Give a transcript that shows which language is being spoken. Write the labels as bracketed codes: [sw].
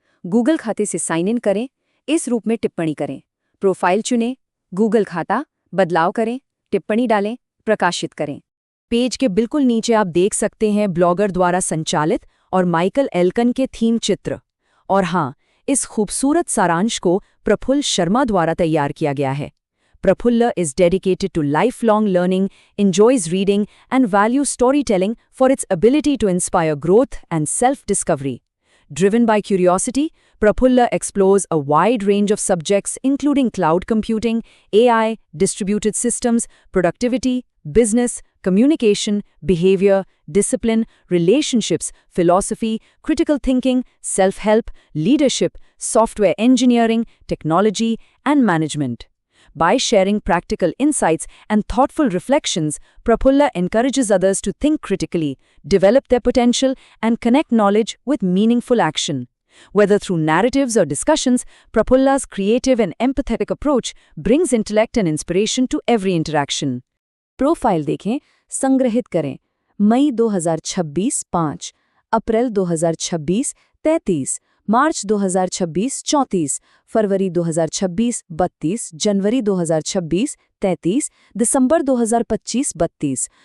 [hi] Google खाते से sign in करें, इस रूप में टिप्पणी करें। प्रोफाइल चुनें, गूगल खाता, बदलाव करें, टिप्पणी डालें, प्रकाशित करें। पेज के बिल्कुल नीचे आप देख सकते हैं ब्लॉगर द्वारा संचालित और माइकल एल्कन के थीम चित्र। और हाँ, इस खूबसूरत सारांश को प्रफुल्ल शर्मा द्वारा तैयार किया गया है। [en] Prafulla is dedicated to lifelong learning, enjoys reading, and values storytelling for its ability to inspire growth and self-discovery. Driven by curiosity, Prafulla explores a wide range of subjects including cloud computing, AI, distributed systems, productivity, business, communication, behavior, discipline, relationships, philosophy, critical thinking, self-help, leadership, software engineering, technology, and management. By sharing practical insights and thoughtful reflections, Prafulla encourages others to think critically, develop their potential, and connect knowledge with meaningful action. Whether through narratives or discussions, Prafulla's creative and empathetic approach brings intellect and inspiration to every interaction. [hi] Profile देखें, संग्रहित करें। मई 2026 5, अप्रैल 2026 33, मार्च 2026 34, फरवरी 2026 32, जनवरी 2026 33, दिसंबर 2025 32,